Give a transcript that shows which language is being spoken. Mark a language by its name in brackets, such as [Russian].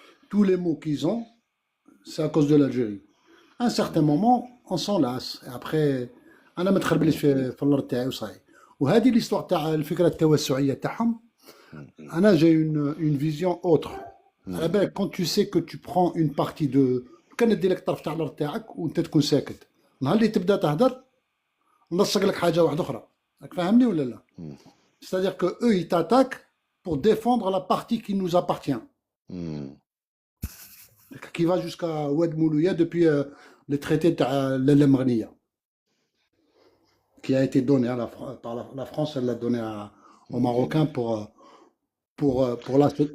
[French] Tous les mots qu'ils ont, c'est à cause de l'Algérie. À un certain moment, on s'en lasse. Et après, [Arabic] أنا ما تخربليش في الأرض تاعي وصاي. وهذه l'histoire تاع الفكرة التوسعية تاعهم. أنا [French] j'ai une vision autre. [Arabic] على بالك [French] quand tu sais que tu prends une partie de، [Arabic] كان ندي لك طرف تاع الأرض تاعك وأنت تكون ساكت، نهار اللي تبدا تهدر نلصق لك حاجة واحدة أخرى. راك فاهمني ولا لا؟ [French] C'est-à-dire que eux ils t'attaquent pour défendre la partie qui nous appartient. Qui va jusqu'à Oued Moulouya depuis le traité de la Lemrania, qui a été donné par la France, elle l'a donné aux Marocains pour la